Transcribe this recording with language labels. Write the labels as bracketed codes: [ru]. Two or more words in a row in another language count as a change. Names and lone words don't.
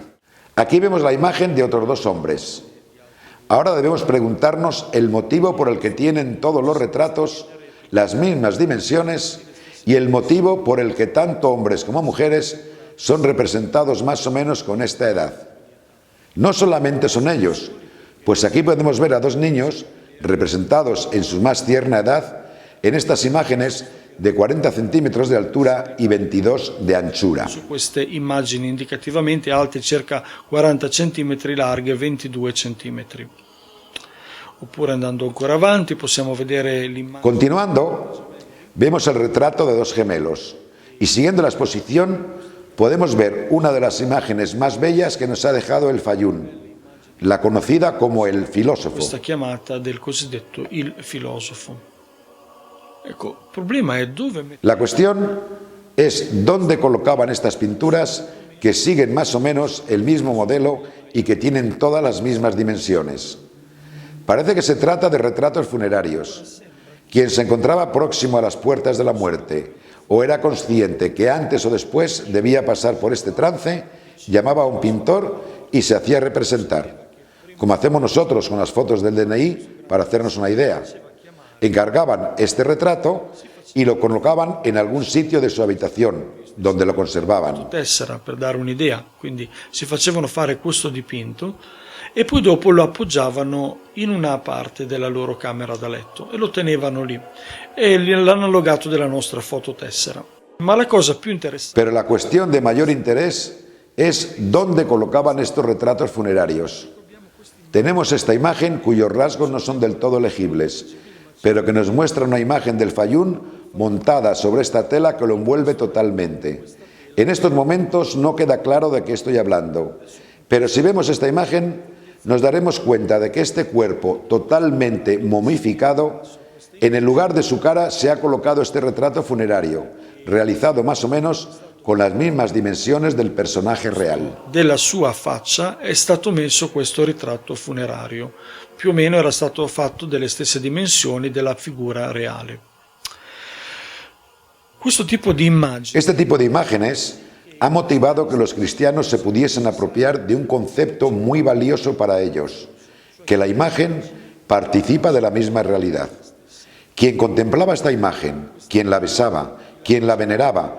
[es] Aquí vemos la imagen de otros dos hombres. Ahora debemos preguntarnos el motivo por el que tienen todos los retratos las mismas dimensiones y el motivo por el que tanto hombres como mujeres son representados más o menos con esta edad. No solamente son ellos, pues aquí podemos ver a dos niños representados en su más tierna edad en estas imágenes de 40 centímetros de altura y 22 de anchura. [it] Su queste immagini indicativamente alte circa 40 cm, larghe 22 cm. Oppure andando ancora avanti possiamo vedere l'immagine. [es] Continuando, vemos el retrato de dos gemelos y siguiendo la exposición podemos ver una de las imágenes más bellas que nos ha dejado el Fayum, la conocida como el filósofo. [it] Questa chiamata del cosiddetto il filosofo. Ecco, il problema è dove. [es] La cuestión es dónde colocaban estas pinturas que siguen más o menos el mismo modelo y que tienen todas las mismas dimensiones. Parece que se trata de retratos funerarios. Quien se encontraba próximo a las puertas de la muerte o era consciente que antes o después debía pasar por este trance, llamaba a un pintor y se hacía representar, como hacemos nosotros con las fotos del DNI para hacernos una idea. Encargaban este retrato y lo colocaban en algún sitio de su habitación, donde lo conservaban. [it] Tessera, per dare un'idea, quindi si facevano fare questo dipinto e poi dopo lo appoggiavano in una parte della loro camera da letto e lo tenevano lì. È l'analogato della nostra fototessera. Ma la cosa più interessante. [es] Pero la cuestión de mayor interés es dónde colocaban estos retratos funerarios. Tenemos esta imagen cuyos rasgos no son del todo legibles, pero que nos muestra una imagen del Fayum montada sobre esta tela que lo envuelve totalmente. En estos momentos no queda claro de qué estoy hablando, pero si vemos esta imagen nos daremos cuenta de que este cuerpo totalmente momificado, en el lugar de su cara se ha colocado este retrato funerario, realizado más o menos con las mismas dimensiones del personaje real. [it] Della sua faccia è stato messo questo ritratto funerario, più o meno era stato fatto delle stesse dimensioni della figura reale. [es] Este tipo de imágenes ha motivado que los cristianos se pudiesen apropiar de un concepto muy valioso para ellos, que la imagen participa de la misma realidad. Quien contemplaba esta imagen, quien la besaba, quien la veneraba